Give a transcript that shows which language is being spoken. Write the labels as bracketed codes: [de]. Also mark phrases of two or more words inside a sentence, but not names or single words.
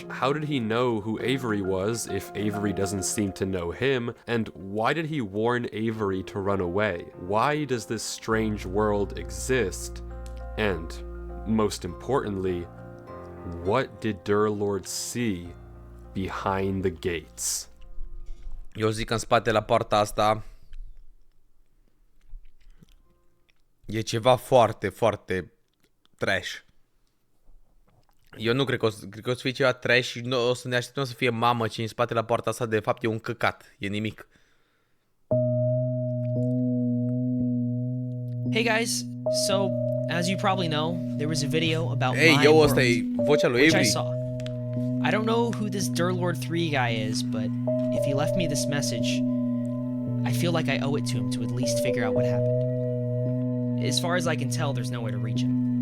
[en] How did he know who Avery was if Avery doesn't seem to know him? And why did he warn Avery to run away? Why does this strange world exist? And, most importantly, what did Derlord see behind the gates? [ro] Eu zic că în spate la poarta asta e ceva foarte, foarte trash. Eu nu cred că o să fie ceva trash și o să ne așteptăm să fie mamă ce în spate la poarta asta de fapt e un căcat, e nimic. [en] Hey guys, so as you probably know, there was a video about Hey, my yo, world, [ro] asta e vocea lui [en] which I Avery. saw. I don't know who this Derlord 3 guy is, but if he left me this message, I feel like I owe it to him to at least figure out what happened. As far as I can tell, there's no way to reach him.